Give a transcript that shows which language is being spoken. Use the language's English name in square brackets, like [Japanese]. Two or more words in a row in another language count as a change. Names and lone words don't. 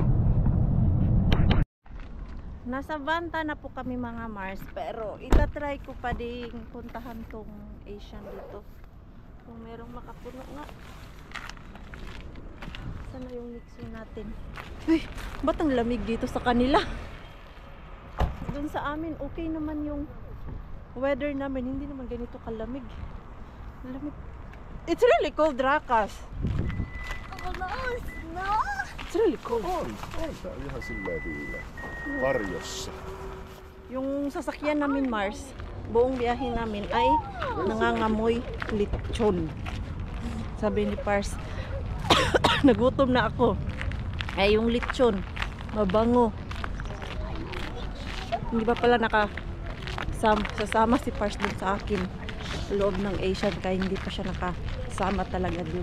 [Filipino] Nasa Vanta na po kami mga Mars, pero itatry ko pa ding puntahan tong Asian dito kung merong makapuno nga. Sana yung mixing natin. Uy, ba't ang lamig dito sa kanila? Doon sa amin, okay naman yung weather namin. Hindi naman ganito kalamig. Lamig. [English] It's really cold, Rakas. Oh no, it's not. It's really cold. [Finnish] On tää ihan silleen viileä. Varjossa. [Filipino] Yung sasakyan namin, Mars, buong biyahe namin ay nangangamoy lechon. Sabi ni Pars, nagutom na ako. Ay, yung lechon, mabango. Hindi ba pala sasama si Pars dun sa akin sa loob ng Asian, kaya hindi pa siya nakasama talaga dun.